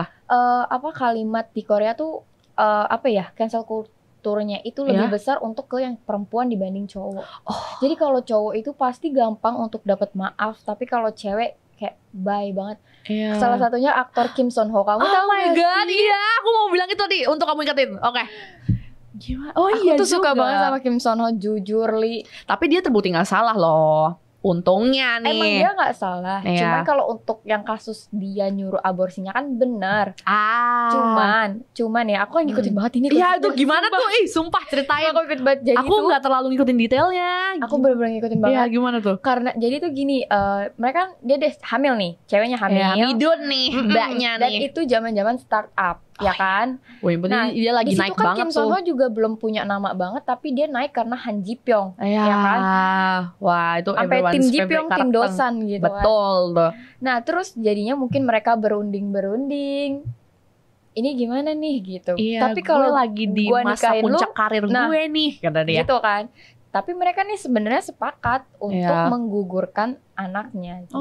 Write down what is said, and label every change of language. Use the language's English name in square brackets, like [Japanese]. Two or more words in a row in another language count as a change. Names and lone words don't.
[Indonesian] Apa kalimat di Korea tuh apa ya, cancel kulturnya itu lebih besar untuk ke yang perempuan dibanding cowok. Jadi kalau cowok itu pasti gampang untuk dapat maaf, tapi kalau cewek kayak bye banget. Yeah. Salah satunya aktor Kim Son Ho. Kamu tahu [English] Oh my god, [Indonesian] iya, aku mau bilang itu tadi untuk kamu ingetin. Oke. Gimana? Oh iya, aku tuh suka banget sama Kim Son Ho, jujur Li. Tapi dia terbukti nggak salah loh. Untungnya nih. Emang dia nggak salah. Iya. Cuman kalau untuk yang kasus dia nyuruh aborsinya kan benar. Cuman ya aku ngikutin banget ini. Iya itu gimana tuh? Sumpah ceritain. Aku nggak terlalu ngikutin detailnya. Aku bener-bener ngikutin banget. Iya gimana tuh? Karena jadi tuh gini, mereka dia hamil nih, ceweknya hamil. Ya, midun nih, mbaknya nih. Dan itu zaman-zaman startup. ya kan? Wah, yang penting Nah, dia lagi di situ naik kan banget Kim tuh. So Ho juga belum punya nama banget, tapi dia naik karena Han Ji Pyong, Ya, ya kan? Wah itu Sampai everyone's tim Ji favorite Pyong, tim karakter. Dosan gitu kan. Betul tuh. Nah, terus jadinya mungkin mereka berunding. Ini gimana nih gitu. Iya, Tapi kalau gue lagi di gua masa nikahin puncak lu, karir nah, gue nih, kata dia. gitu kan. Tapi mereka nih sebenarnya sepakat untuk Iya. menggugurkan anaknya gitu.